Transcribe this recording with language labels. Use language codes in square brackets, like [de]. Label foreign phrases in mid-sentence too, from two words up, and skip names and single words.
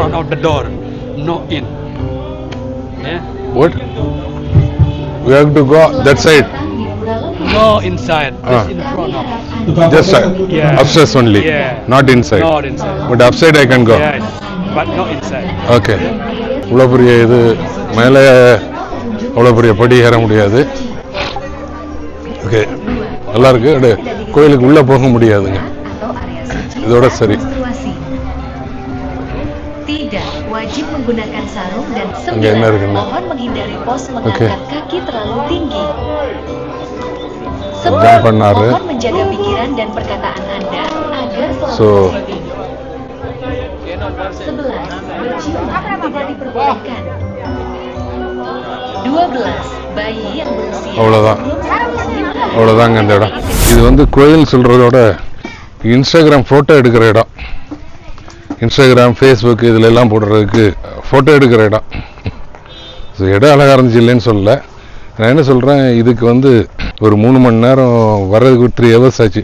[en] front out the door, no in. Yeah. What? We have to go that side. No inside, just in front of. Just Yeah. upstairs only. Yeah. Not inside. Not inside. But upside I can go. Yes, but not inside. [ta] ஓகே. இவ்வளோ பெரிய இது மேலே அவ்வளோ பெரிய படி ஏற முடியாது. ஓகே, நல்லா இருக்கு. கோயிலுக்கு உள்ளே போக முடியாதுங்க. இதோட சரி. [id] Tidak wajib menggunakan sarung dan Enggak, enak, 9. enak. Mohon menghindari pos mengangkat Oke. kaki terlalu tinggi. Jangan 10. penaruh. Mohon menjaga pikiran dan perkataan Anda agar selalu So- positif. 11. Bercium tidak diperbolehkan. 12. Bayi yang berusia [ta] அவ்வளோதான். [id] belum 1 tahun [ta] அவ்வளோதாங்க இந்த இடம். இது வந்து கோயில் சொல்கிறதோட இன்ஸ்டாகிராம் ஃபோட்டோ எடுக்கிற இடம். இன்ஸ்டாகிராம், ஃபேஸ்புக் இதில் எல்லாம் போடுறதுக்கு ஃபோட்டோ எடுக்கிற இடம். ஸோ இடம் அழகாக இருந்துச்சு இல்லைன்னு சொல்லலை. நான் என்ன சொல்கிறேன், இதுக்கு வந்து ஒரு 3 மணி நேரம் வர்றதுக்கு ஒரு 3 ஹவர்ஸ் ஆச்சு.